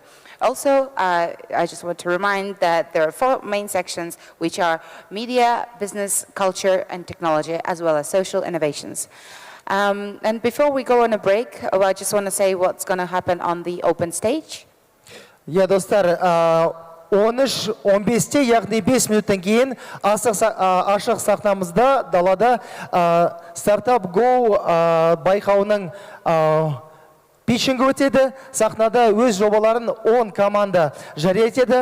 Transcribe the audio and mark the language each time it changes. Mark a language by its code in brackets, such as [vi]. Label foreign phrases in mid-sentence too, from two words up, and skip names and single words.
[en] Also, I just want to remind that there are 4 main sections, which are media, business, culture, and technology, as well as social innovations. And before we go on a break, I just want to say what's going to happen on the open stage. Yeah, [kk] достар, 13-15-те, яғни 5 минуттан кейін ашық сахнамызда далада Startup Go байқауының питчингі өтеді. Сахнада өз жобаларын 10 команда жария етеді.